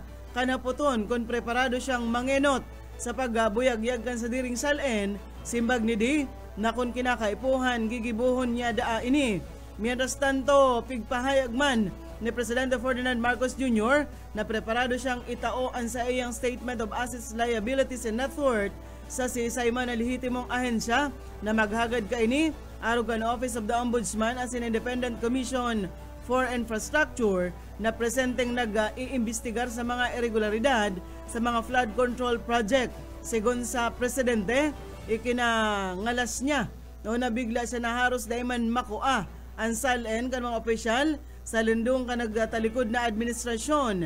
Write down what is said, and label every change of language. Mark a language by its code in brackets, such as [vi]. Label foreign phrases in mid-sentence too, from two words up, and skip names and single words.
[bik] Kanaputon kung preparado siyang mangenot sa pagbuyagyag kan sa diring SALN, simbag ni D na kung kinakaipuhan gigibuhon niya daa ini. Mientras tanto, pigpahayag man ni Presidente Ferdinand Marcos Jr. na preparado siyang itaoan sa iyang Statement of Assets, Liabilities and Net Worth sa sisayman na lehitimong ahensya na maghagad ka ini arugan Office of the Ombudsman as an Independent Commission for Infrastructure na presenteng nag-iimbestigar sa mga irregularidad sa mga [en] flood control [bik] project. Sigon sa Presidente, ikinangalas niya no nabigla siya naharos daiman makua ang SALN kan mga opisyal sa lindong ka nagtalikod na administrasyon.